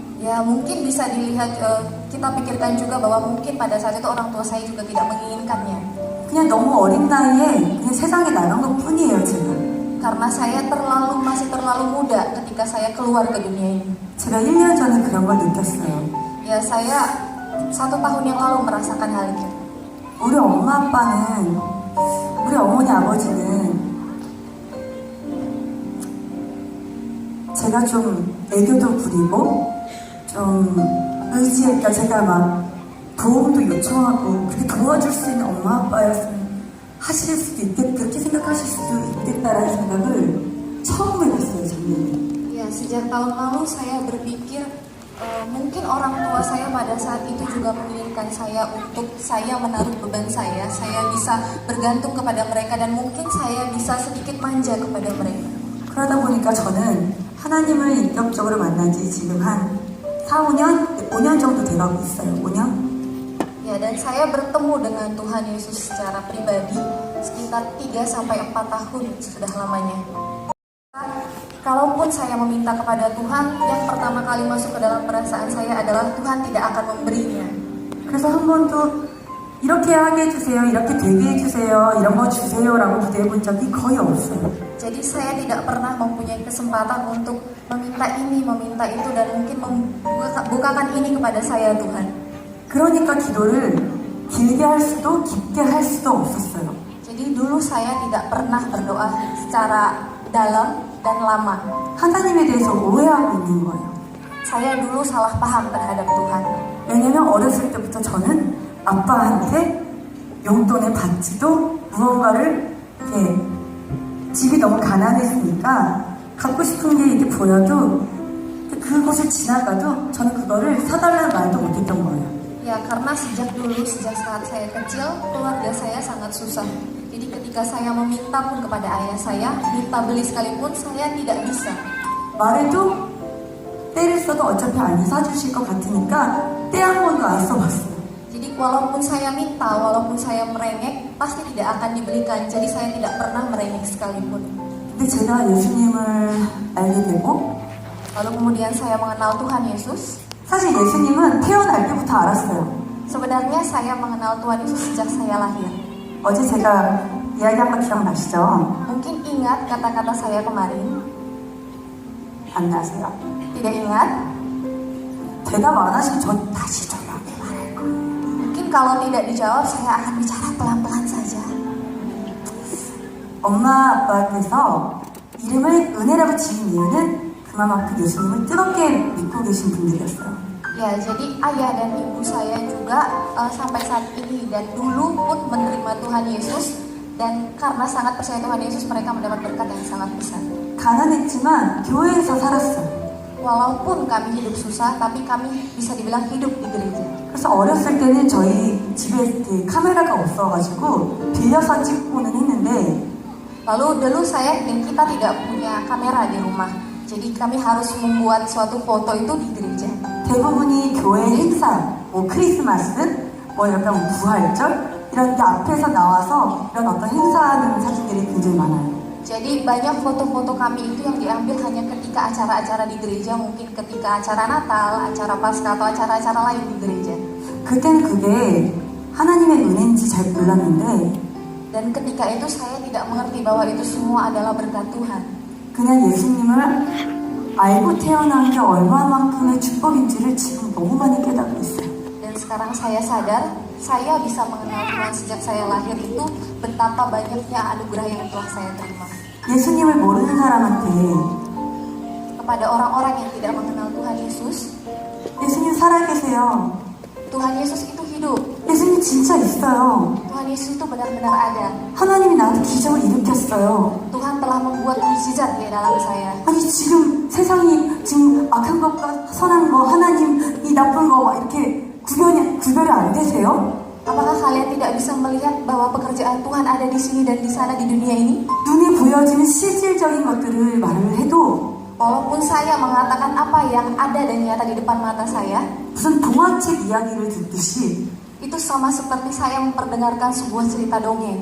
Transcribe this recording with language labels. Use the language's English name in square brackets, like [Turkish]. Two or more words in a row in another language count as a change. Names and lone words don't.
[Indonesian] Ya, mungkin bisa dilihat kita pikirkan juga bahwa mungkin pada saat itu orang tua saya juga tidak menginginkannya. [Korean] 그냥 너무 어린 나이에 그냥 세상에 나간 것 뿐이에요, 제가. [Indonesian] Karena saya masih terlalu muda ketika saya keluar ke dunia ini. [Korean] 제가 1년 전에 그런 걸 느꼈어요. [Indonesian] Ya, saya 1 tahun yang lalu merasakan hal itu. [Korean] 우리 엄마 아빠는, 우리 어머니 아버지는 제가 좀 애교도 부리고 좀 그러니까 제가 막 도움도 요청하고 그렇게 도와줄 수 있는 엄마 아빠였으면 하실 수도 그렇게 생각하실 수도 있겠다라는 생각을 처음 해봤어요, 작년에. [Indonesian] Ya, sejak tahun lalu saya berpikir mungkin orang tua saya pada saat itu juga menginginkan saya untuk saya menaruh beban saya bisa bergantung kepada mereka dan mungkin saya bisa sedikit manja kepada mereka. [Korean] 그러다 보니까 저는 하나님을 인격적으로 만난 지 지금 한 5년 정도 돼가고 있어요. 5년? [Indonesian] Ya, dan saya bertemu dengan Tuhan Yesus secara pribadi sekitar 3-4 tahun sudah lamanya. Kalaupun saya meminta kepada Tuhan, yang pertama kali masuk ke dalam perasaan saya adalah Tuhan tidak akan memberinya. [Korean] 그래서 한 번도 이렇게 하게 해주세요, 이렇게 되게 해주세요, 이런 거 주세요라고 기도해본 적이 거의 없어요. [Indonesian] Jadi saya tidak pernah mempunyai kesempatan untuk meminta ini, meminta itu, dan mungkin membukakan ini kepada saya Tuhan. [Korean] 그러니까 기도를 길게 할 수도 깊게 할 수도 없었어요. [Indonesian] Jadi dulu saya tidak pernah berdoa secara dalam dan lama. [Korean] 하나님에 대해서 오해하고 있는 거예요. [Indonesian] Saya dulu salah paham terhadap Tuhan. [Korean] 왜냐면 어렸을 때부터 저는 아빠한테 용돈을 받지도 무언가를 이렇게 집이 너무 가난했으니까 갖고 싶은 게 이렇게 보여도 그곳을 지나가도 저는 그거를 사달라는 말도 못했던 거예요. [Indonesian] Ya, karena sejak saat saya kecil, keluarga saya sangat susah. Jadi ketika saya meminta pun kepada ayah saya, minta beli sekalipun, saya tidak bisa. [Korean] 말해도 때를 써도 어차피 안 사주실 것 같으니까 때 한 번도 안 써봤어요. [Indonesian] Jadi walaupun saya minta, walaupun saya merengek, pasti tidak akan dibelikan. Jadi saya tidak pernah merengek sekalipun. [Korean] 근데 제가 예수님을 알게 되고 [Indonesian] Lalu kemudian saya mengenal Tuhan Yesus. [Korean] 사실 예수님은 태어날 때부터 알았어요. [Indonesian] Sebenarnya saya mengenal Tuhan Yesus sejak saya lahir. [Korean] 어제 제가 이야기한 거 기억나시죠? [Indonesian] Mungkin ingat kata-kata saya kemarin. [Korean] 안 나세요? [Indonesian] Tidak ingat? [Korean] 대답 안 하시면 저 다시 조용히 말할 거예요. [Indonesian] Mungkin kalau tidak dijawab, saya akan bicara pelan-pelan saja. [Korean] 엄마 아빠께서 이름을 은혜라고 지은 이유는 그만큼 예수님을 뜨겁게 믿고 계신 분들이었어요. [Indonesian] Ya, jadi ayah dan ibu saya juga sampai saat ini dan dulu pun menerima Tuhan Yesus, dan karena sangat percaya Tuhan Yesus, mereka mendapat berkat yang sangat besar. [Korean] 가난했지만 교회에서 살았어요. [Indonesian] Walaupun kami hidup susah, tapi kami bisa dibilang hidup di gereja. [Korean] 그래서 어렸을 때는 저희 집에 카메라가 없어가지고 빌려서 찍고는 했는데 [Indonesian] Lalu dulu saya dan kita tidak punya kamera di rumah, jadi kami harus membuat suatu foto itu di gereja. [Korean] 대부분이 교회 행사, 뭐 크리스마스, 뭐 약간 부활절 이런 데 앞에서 나와서 이런 어떤 행사하는 사진들이 굉장히 많아요. [Indonesian] Jadi banyak foto-foto kami itu yang diambil hanya ketika acara-acara di gereja, mungkin ketika acara Natal, acara Paskah, atau acara-acara lain di gereja. [Korean] 그때는 그게 하나님의 은혜인지 잘 몰랐는데 [Indonesian] Dan ketika itu saya tidak mengerti bahwa itu semua adalah berkat Tuhan. [Korean] 그냥 예수님을 알고 태어난 게 얼마만큼의 축복인지를 지금 너무 많이 깨닫고 있어요. [Indonesian] Dan sekarang saya sadar, saya bisa mengenal Tuhan sejak saya lahir itu betapa banyaknya anugerah yang telah saya terima. [Korean] 예수님을 모르는 사람한테 [Indonesian] Kepada orang-orang yang tidak mengenal Tuhan Yesus, [Korean] 예수님 살아계세요. [Indonesian] Tuhan Yesus itu hidup. [Korean] 예수님 진짜 있어요. [Indonesian] Tuhan Yesus itu benar-benar ada. [Korean] 하나님이 나한테 기적을 일으켰어요. [Indonesian] Tuhan telah membuat mukjizat di dalam saya. [Korean] 아니 지금 세상이 지금 악한 것과 선한 거, 하나님 이 나쁜 거 막 이렇게 구별이 안 되세요? [Indonesian] Apakah kalian tidak bisa melihat bahwa pekerjaan Tuhan ada di sini dan di sana di dunia ini? [Korean] 눈에 보여지는 실질적인 것들을 말을 해도 [Indonesian] Walaupun saya mengatakan apa yang ada dan nyata di depan mata saya, [Korean] 무슨 동화책 이야기를 듣듯이 [Indonesian] itu sama seperti saya memperdengarkan sebuah cerita dongeng.